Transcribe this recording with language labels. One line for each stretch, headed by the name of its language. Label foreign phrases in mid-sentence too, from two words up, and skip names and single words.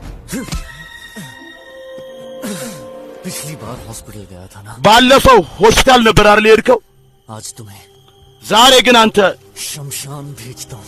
Hindi: पिछली बार हॉस्पिटल गया था ना
Amharic: ባለፈው ሆስፒታል ነበር አይደል የሄድከው
Hindi: आज तुम्हें
Amharic: ዛሬ ግን አንተ
Hindi: शमशान भेजता हूँ